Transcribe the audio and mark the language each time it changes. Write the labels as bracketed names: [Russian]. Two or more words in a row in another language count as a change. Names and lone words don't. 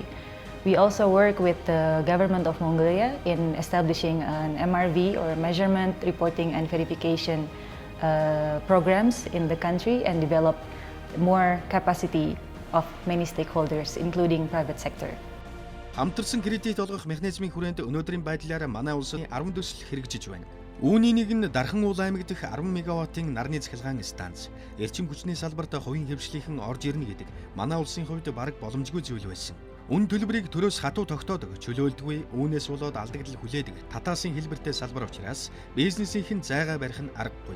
[English] We also work with the government of Mongolia in establishing an MRV, or measurement, reporting and verification programs in the country, and develop more capacity of many stakeholders, including private sector. [Mongolian] Хамтарсан кредит олгох механизмын хүрээнд өнөөдрийн байдлаар манай улсад 10 төсөл хэрэгжиж байна. Үүний нэг нь Дархан уул аймаг дэх 10 мегаваттын нарны цахилгаан станц. Эрчим хүчний салбарт хувийн хэвшлийнхэн орж ирнэ гэдэг манай улсын хувьд бараг боломжгүй зүйл байсан. Үн төлбөрийг төрөөс хатуу тогтоодог, чөлөөлдөггүй, үүнээс болоод алдагдал хүлээдэг татаасын хэлбэртэй салбар учраас бизнесийнхэн зайгаа барих нь аргагүй.